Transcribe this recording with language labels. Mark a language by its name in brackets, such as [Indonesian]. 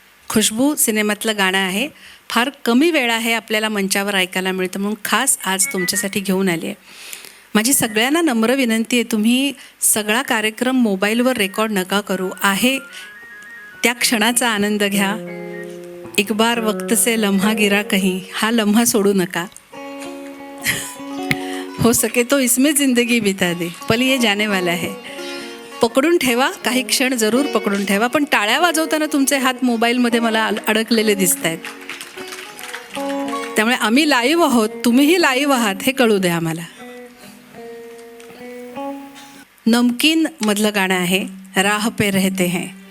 [Marathi] खुशबू सिनेमातलं गाणं आहे. फार कमी वेळा आहे आपल्याला मंचावर ऐकायला मिळतं, म्हणून खास आज तुमच्यासाठी घेऊन आली आहे. माझी सगळ्यांना नम्र विनंती आहे, तुम्ही सगळा कार्यक्रम मोबाईलवर रेकॉर्ड नका करू. आहे त्या क्षणाचा आनंद घ्या. [Hindi] एक बार वक्त से लम्हा गिरा कहीं, [Marathi] हा लम्हा सोडू नका. [Hindi] हो सके तो इसमें जिंदगी बिता दे, पल ये जाने वाला है. [Marathi] पकडून ठेवा, काही क्षण जरूर पकडून ठेवा. पण टाळ्या वाजवताना तुमचे हात मोबाईलमध्ये मला अडकलेले दिसत आहेत. त्यामुळे आम्ही लाईव्ह आहोत, तुम्हीही लाईव्ह आहात हे कळू द्या आम्हाला. नमकीन मधलं गाणं आहे, राह पे रहते हैं.